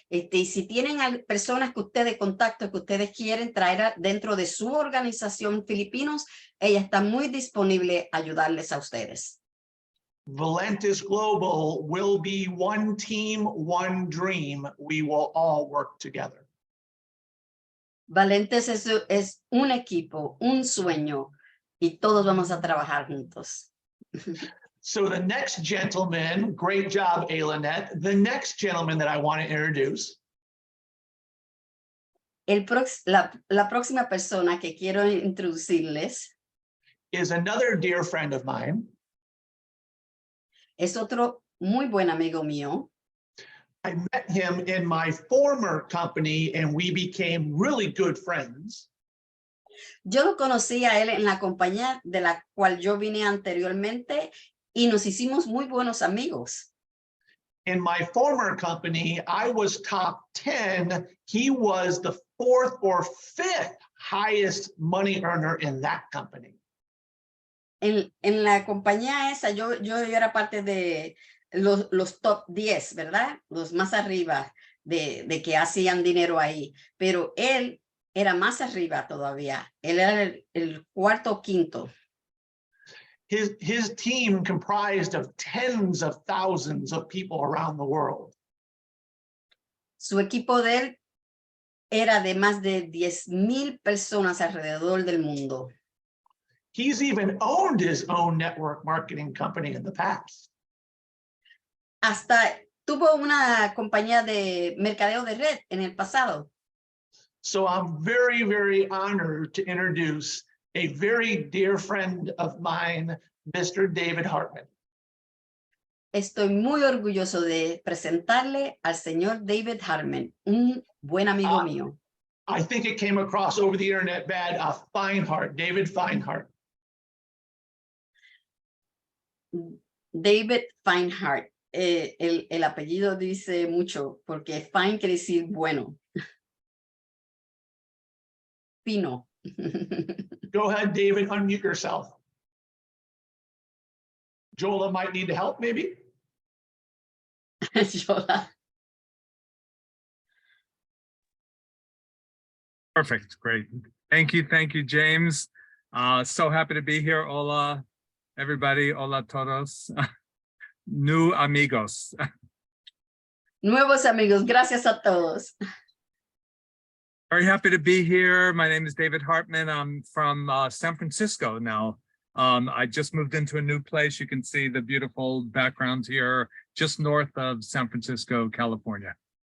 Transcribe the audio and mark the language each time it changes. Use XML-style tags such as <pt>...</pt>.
<es>Y si tienen personas que ustedes contacto que ustedes quieren traer dentro de su organización filipinos, ella está muy disponible a ayudarles a ustedes.</es> <en>Valentis Global will be one team, one dream. We will all work together.</en> <es>Valentes es un equipo, un sueño, y todos vamos a trabajar juntos.</es> <en>So the next gentleman, great job, Aileen. The next gentleman that I want to introduce</en> <es>La próxima persona que quiero introducirles</es> <en>is another dear friend of mine.</en> <es>es otro muy buen amigo mío.</es> <en>I met him in my former company and we became really good friends.</en> <es>Yo lo conocí a él en la compañía de la cual yo vine anteriormente y nos hicimos muy buenos amigos.</es> <en>In my former company, I was top 10. He was the 4th or 5th highest money earner in that company.</en> <es>En la compañía esa, yo era parte de los top 10, ¿verdad? Los más arriba de que hacían dinero ahí. Pero él era más arriba todavía. Él era el cuarto o quinto.</es> <en>His team comprised of tens of thousands of people around the world.</en> <es>Su equipo de él era de más de 10,000 personas alrededor del mundo.</es> <en>He's even owned his own network marketing company in the past.</en> <es>Hasta tuvo una compañía de mercadeo de red en el pasado.</es> <en>So I'm very, very honored to introduce a very dear friend of mine, Mr. David Hartman.</en> <es>Estoy muy orgulloso de presentarle al señor David Hartman, un buen amigo mío.</es> <en>I think it came across over the internet bad, Feinhardt, David Feinhardt. David Feinhardt.</en> <es>El apellido dice mucho porque fine quiere decir bueno. Fino.</es> <en>Go ahead, David, unmute yourself. Jola might need help, maybe. Yola. Perfect. Great. Thank you, James. So happy to be here.</en> <es>Hola,</es> <en>everybody.</en> <es>Hola todos.</es> <en>New</en> <es>amigos. Nuevos amigos, gracias a todos.</es> <en>Very happy to be here. My name is David Hartman. I'm from San Francisco now. I just moved into a new place. You can see the beautiful background here, just north of San Francisco, California.</en>